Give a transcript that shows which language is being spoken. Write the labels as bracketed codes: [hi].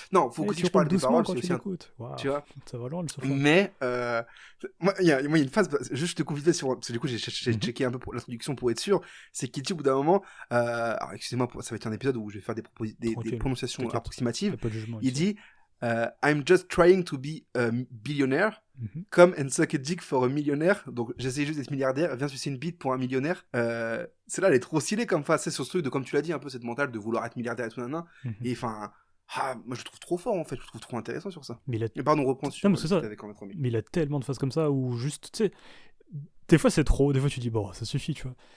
[fr] Non, faut que si je parle des paroles, c'est aussi un... Wow. Tu vois. Ça va loin, le sofa. Mais, moi, il y a une phase, juste je te confie sur... Parce que du coup, j'ai checké un peu pour l'introduction pour être sûr. C'est qu'il dit au bout d'un moment... alors, excusez-moi, ça va être un épisode où je vais faire des prononciations approximatives. Pas de jugement, Il dit... [en] I'm just trying to be a billionaire. Come and suck a dick for a millionnaire. [fr] Donc j'essaie juste d'être milliardaire. Viens sucer une bite pour un millionnaire. Celle-là, elle est trop stylée comme face. C'est sur ce truc de, comme tu l'as dit, un peu cette mentale de vouloir être milliardaire et tout nanan. Et enfin, moi je le trouve trop fort en fait. Je le trouve trop intéressant sur ça. Mais pardon, reprends sur. Non, mais c'est ça. Avec André 3000. Mais il a tellement de phases comme ça où juste, tu sais, des fois c'est trop, des fois tu dis bon, ça suffit, tu vois.